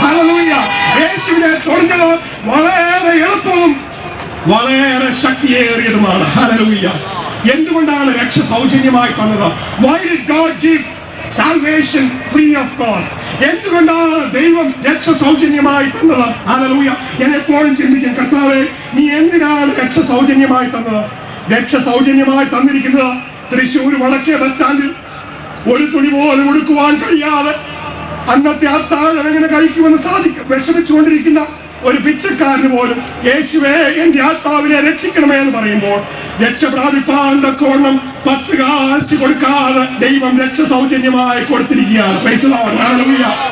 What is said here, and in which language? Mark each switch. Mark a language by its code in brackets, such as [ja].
[en] Hallelujah. [ml] യേശുവിനെ തൊടുന്നത് വളരെ എളുപ്പവും വളരെ ശക്തിയേറിയതുമാണ്. [en] Hallelujah. [ml] എന്തുകൊണ്ടാണ് രക്ഷ സൗജന്യമായി തന്നത്? [en] Why did God give salvation free of cost? [ml] എന്തുകൊണ്ടാണ് ദൈവം രക്ഷ സൗജന്യമായി തന്നത്? ഹല്ലേലൂയ. ഞാൻ എപ്പോഴും ചിന്തിക്കും, കർത്താവേ, നീ എന്തിനാണ് രക്ഷ സൗജന്യമായി തന്നത്? രക്ഷ സൗജന്യമായി തന്നിരിക്കുന്നത് തൃശ്ശൂർ വടക്കേ ബസ് സ്റ്റാൻഡിൽ ഒരു തുണി പോലും ഉടുക്കുവാൻ കഴിയാതെ അന്നത്തെ അത്താഴം എങ്ങനെ കഴിക്കുമെന്ന് വിഷമിച്ചുകൊണ്ടിരിക്കുന്ന ഒരു പിച്ചക്കാരന് പോലും യേശുവേ എന്റെ ആത്മാവിനെ രക്ഷിക്കണമേ എന്ന് പറയുമ്പോൾ രക്ഷ പ്രാപിപ്പാൻ തക്കവണ്ണം 10 കാശ് കൊടുക്കാതെ ദൈവം രക്ഷ സൗജന്യമായി കൊടുത്തിരിക്കുകയാണ്. [en] Praise the Lord. [ml] ഹല്ലേലൂയ.